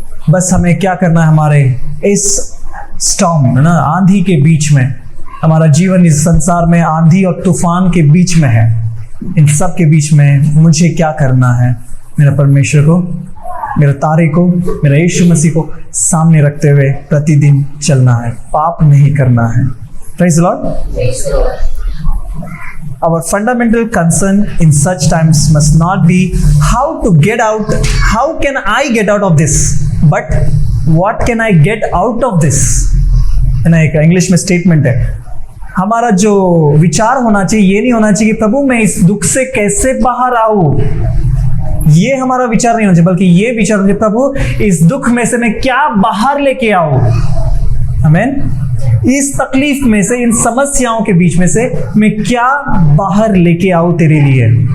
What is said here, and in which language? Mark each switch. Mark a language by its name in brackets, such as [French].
[Hindi] बस हमें क्या करना है, हमारे इस स्टॉर्म, है ना, आंधी के बीच में, हमारा जीवन इस संसार में आंधी और तूफान के बीच में है, इन सब के बीच में मुझे क्या करना है? मेरा परमेश्वर को, मेरे तारे को, मेरा यीशु मसीह को सामने रखते हुए प्रतिदिन चलना है, पाप नहीं करना है। [English] Praise the Lord. Praise the Lord. Our fundamental concern in such times must not be how to get out, how can I get out of this, but what can I get out of this? [Hindi] है ना, एक English में statement है। हमारा जो विचार होना चाहिए, ये नहीं होना चाहिए कि प्रभु मैं इस दुख से कैसे बाहर आऊं, ये हमारा विचार नहीं होना चाहिए, बल्कि ये विचार होना चाहिए प्रभु इस दुख में से मैं क्या बाहर लेके आऊं। आमीन। इस तकलीफ में से, इन समस्याओं के बीच में से मैं क्या बाहर लेके आऊं तेरे लिए।